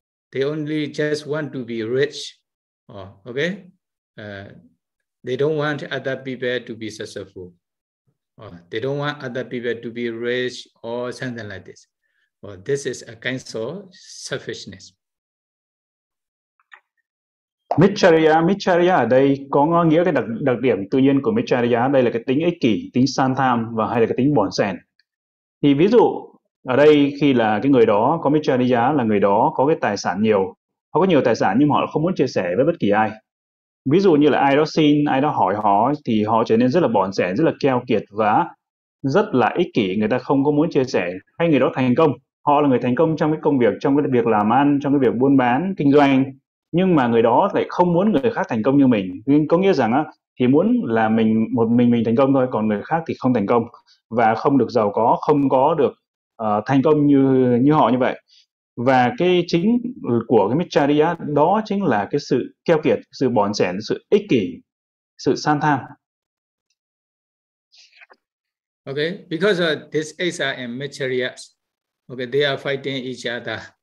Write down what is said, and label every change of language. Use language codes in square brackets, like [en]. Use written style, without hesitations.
[en] They only just want to be rich. Oh, okay. They don't want other people to be successful. Oh, they don't want other people to be rich or something like this. Well, this is a kind of selfishness. [vi] Mitcharya, Mitcharya ở đây có nghĩa cái đặc điểm tự nhiên của Mitcharya, đây là cái tính ích kỷ, tính san tham và hay là cái tính bòn sen. Thì ví dụ ở đây khi là cái người đó có Mitcharya là người đó có cái tài sản nhiều, họ có nhiều tài sản nhưng họ không muốn chia sẻ với bất kỳ ai. Ví dụ như là ai đó xin, ai đó hỏi họ thì họ trở nên rất là bòn sen, rất là keo kiệt và rất là ích kỷ, người ta không có muốn chia sẻ. Hay người đó thành công, họ là người thành công trong cái công việc, trong cái việc làm ăn, trong cái việc buôn bán, kinh doanh. Nhưng mà người đó lại không muốn người khác thành công như mình. Có nghĩa rằng á, thì muốn là mình một mình thành công thôi, còn người khác thì không thành công và không được giàu có, không có được thành công như như họ như vậy. Và cái chính của cái Mitcharya đó chính là cái sự keo kiệt, sự bòn sẻn, sự ích kỷ, sự san tham. [en] Okay, because this is a Mitcharya. Okay, they are fighting each other.